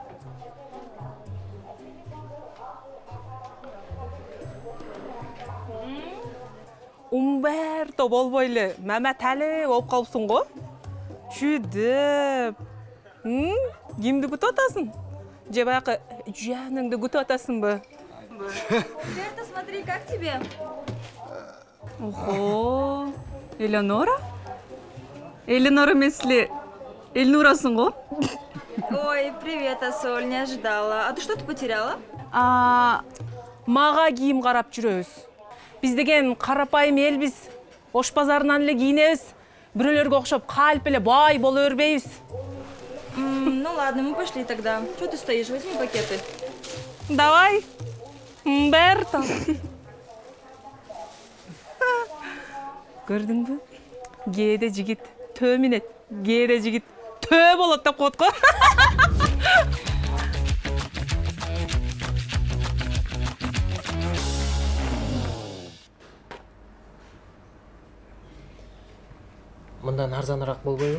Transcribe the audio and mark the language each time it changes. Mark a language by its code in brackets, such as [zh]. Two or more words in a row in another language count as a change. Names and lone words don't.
[ky] Умберто болбой эле Маматали болуп калыпсың го. Чүдөп. Кимди күтүп атасың? Же баягы жаныңды күтүп атасыңбы? [ru] Умберто, смотри, как тебе? Ого. Элеонора? [ky] Элеонора эмесли Эльнурасың го? [ru] Ой, привет, Асоль, не ожидала. А ты что-то потеряла? [ky] Мага кийим карап жүрөбүз. Биз деген карапайым элбиз. Ош базарынан эле кийинебиз. Бирөөлөргө окшоп калп эле бай боло бербейбиз. [ru] Ну ладно, мы пошли тогда. Что ты стоишь? Возьми пакеты. Давай. Умберто. [ky] Көрдүңбү? Кээде жигит төө минет, кээде жигит төө болот деп коет го. Мындан арзаныраак болбойбу?